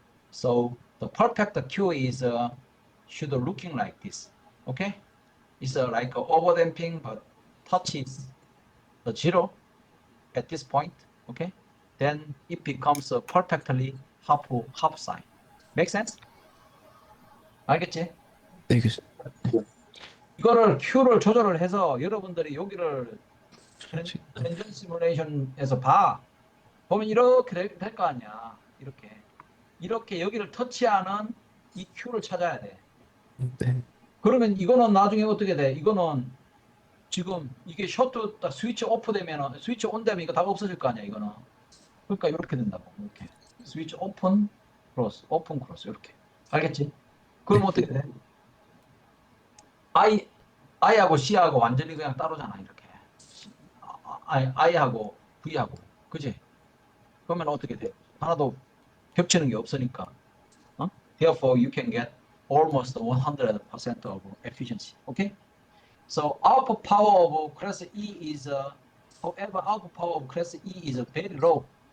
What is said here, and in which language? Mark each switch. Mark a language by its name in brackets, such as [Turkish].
[English] So the perfect Q is should looking like this, okay? It's like overdamping, but touches the zero at this point, okay? Then it becomes perfectly half sine. Make sense? [Korean] 알겠지? 네, 교수님. 이거를 Q를 조절을 해서 여러분들이 여기를 지- 텐전 시뮬레이션에서 봐. 보면 이렇게 될 거 아니야. 이렇게 여기를 터치하는 이 Q를 찾아야 돼. 네, 그러면 이거는 나중에 어떻게 돼? 이거는 지금 이게 셔터 딱 스위치 오프 되면 스위치 온 되면 이거 다 없어질 거 아니야, 이거는. 그러니까 이렇게 된다고. 이렇게. 스위치 오픈 크로스 이렇게. 알겠지? 그럼 네, 어떻게 돼? I I하고 C하고 완전히 그냥 따로잖아, 이렇게. I하고 V하고. 그지? 그러면 어떻게 돼? 하나도 겹치는 게 없으니까. 어? [English] Therefore, you can get almost 100% of efficiency. Okay? So output power of class E is, however, output power of class E is very low.